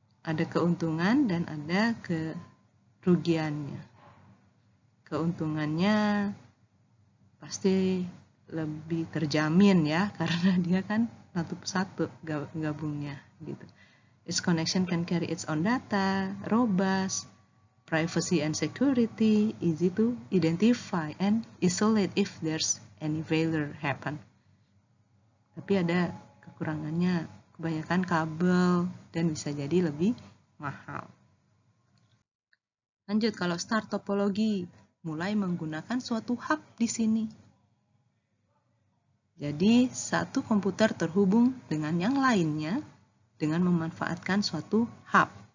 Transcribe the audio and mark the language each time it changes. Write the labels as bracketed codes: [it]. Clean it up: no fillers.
[id] Ada keuntungan dan ada kerugiannya. Keuntungannya pasti lebih terjamin ya, karena dia kan satu gabungnya gitu. [en] Its connection can carry its own data, robust, privacy and security, easy to identify and isolate if there's any failure happen. [id] Tapi ada kekurangannya, kebanyakan kabel dan bisa jadi lebih mahal. Lanjut, kalau start topologi, mulai menggunakan suatu hub di sini. Jadi, satu komputer terhubung dengan yang lainnya dengan memanfaatkan suatu hub.